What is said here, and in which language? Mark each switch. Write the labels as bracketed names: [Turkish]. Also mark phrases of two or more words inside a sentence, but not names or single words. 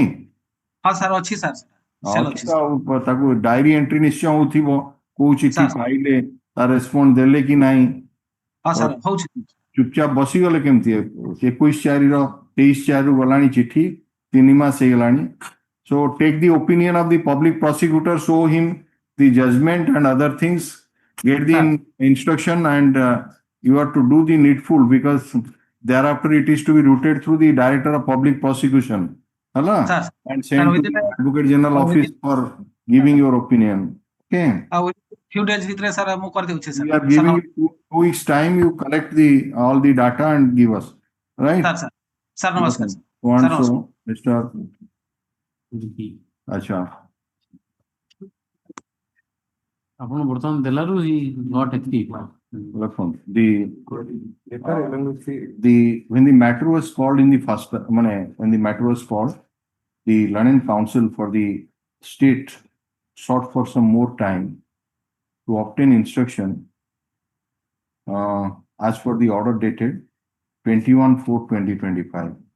[Odia] ହଁ ସାର୍ ଅଛି ସାର୍। ତାକୁ [English] diary entry [Odia] ନିଶ୍ଚୟ ହଉଥିବ କୋଉ ଚିଠି ପାଇଲେ, ତାର ରେସ୍ପନ୍ସ ଦେଲେ କି ନାହିଁ। ଚୁପଚାପ ବସିଗଲେ କେମିତି? 21/4/23 ଗଲାଣି ଚିଠି, 3 ମାସ ହେଇଗଲାଣି। [English] So take the opinion of the public prosecutor, show him the judgment and other things, get the instruction, and you have to do the needful, because thereafter it is to be routed through the director of public prosecution, and sent to the advocate general office for giving your opinion. Okay. Few days [Odia] ଭିତରେ ସାର୍ ମୁଁ କରିଦେଉଛି ସାର୍। [English] We are giving you 2 weeks time. You collect all the data and give us, right? [Odia] ସାର୍ ନମସ୍କାର [English] So, Mr. [Odia] ଆଚ୍ଛା। ଆପଣ ବର୍ତ୍ତମାନ ଦେଲାରୁ [English] not active. When the matter was called in the first, when the matter was called, the Learning Council for the state sought for some more time to obtain instruction as for the order dated 21/4/2025.